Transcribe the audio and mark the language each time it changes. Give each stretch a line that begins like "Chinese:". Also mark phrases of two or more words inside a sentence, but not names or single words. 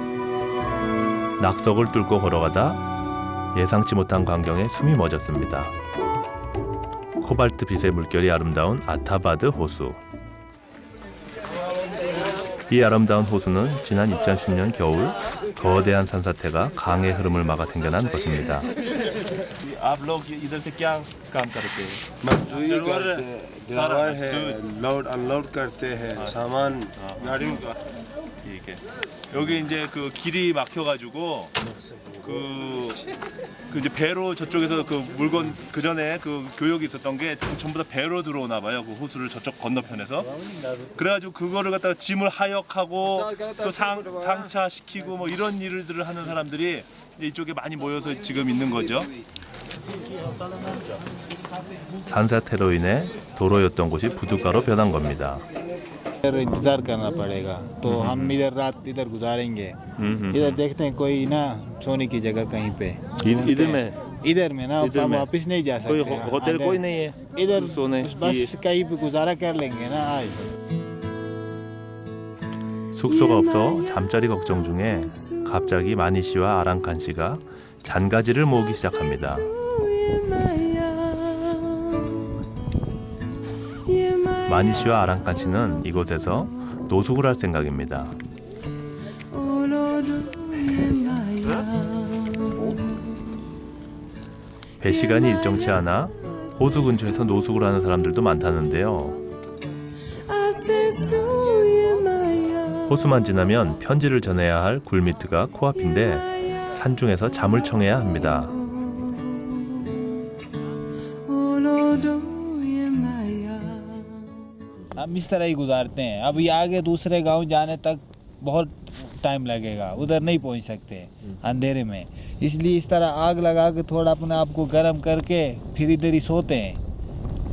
Korean: 낙석을 뚫고 걸어가다 예상치 못한 광경에 숨이 멎었습니다. 코발트빛의 물결이 아름다운 아타바드 호수. 이 아름다운 호수는 지난 2010년 겨울 거대한 산사태가 강의 흐름을 막아 생겨난 것입니다.
Urdu: آپ لوگ ادھر سے کیا کام کرتے ہیں? مزدوری کرتے ہیں، ڈرائیور ہے,
English: load unload
Urdu: کرتے ہیں، سامان گاڑیوں کا. ٹھیک ہے.
Korean: 여기 이제 그 길이 막혀가지고 그 이제 배로 저쪽에서 그 물건 그 전에 그 교역이 있었던 게 전부 다 배로 들어오나 봐요. 그 호수를 저쪽 건너편에서. 그래가지고 그거를 갖다가 짐을 하역하고 또 상차시키고 뭐 이런 일들을 하는 사람들이 이제 이쪽에 많이 모여서 지금 있는 거죠. 산사태로 인해 도로였던 곳이 부둣가로 변한 겁니다.
Urdu: انتظار کرنا پڑے گا تو ہم ادھر رات ادھر گزاریں گے ادھر دیکھتے ہیں کوئی نا سونے کی جگہ کہیں پہ ادھر میں نا ہم واپس نہیں جا سکتے ہوٹل کوئی نہیں ہے इधर सोने بس کہیں پہ گزارا کر لیں گے نا آج
Korean: 숙소가 없어 잠자리 걱정 중에 갑자기 마니 씨와 아랑칸 씨가 잔가지를 모으기 시작합니다. 마니 씨와 아랑칸 씨는 이곳에서 노숙을 할 생각입니다. 배 시간이 일정치 않아 호수 근처에서 노숙을 하는 사람들도 많다는데요. 호수만 지나면 편지를 전해야 할 굴미트가 코앞인데 산중에서 잠을 청해야 합니다.
Urdu: ہم اس طرح ہی گزارتے ہیں. اب یہ آگے دوسرے گاؤں جانے تک بہت ٹائم لگے گا، ادھر نہیں پہنچ سکتے اندھیرے میں، اس لیے اس طرح آگ لگا کے تھوڑا اپنے آپ کو گرم کرکے پھر ادھر ہی سوتے ہیں.